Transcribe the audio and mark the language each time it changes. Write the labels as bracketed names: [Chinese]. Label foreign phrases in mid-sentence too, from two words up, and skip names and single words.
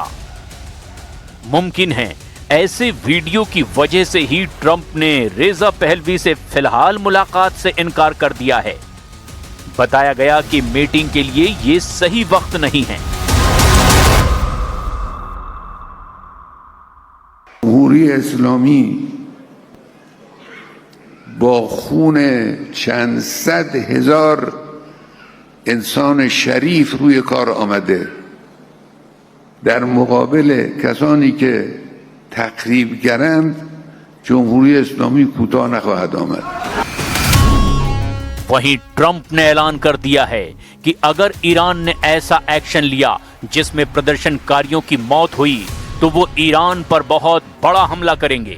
[Hindi] मुमकिन है ऐसे वीडियो की वजह से ही ट्रंप ने रेजा पहलवी से फिलहाल मुलाकात से इनकार कर दिया है। बताया गया कि मीटिंग के लिए यह सही वक्त नहीं है। [Persian] جمهوری اسلامی با خون چند صد هزار انسان شریف روی کار آمده در مقابل کسانی که تخریبگرند جمهوری اسلامی کوتاه نخواهد آمد। [Hindi] वहीं ट्रंप ने ऐलान कर दिया है कि अगर ईरान ने ऐसा एक्शन लिया जिसमें प्रदर्शनकारियों की मौत हुई तो वो ईरान पर बहुत बड़ा हमला करेंगे।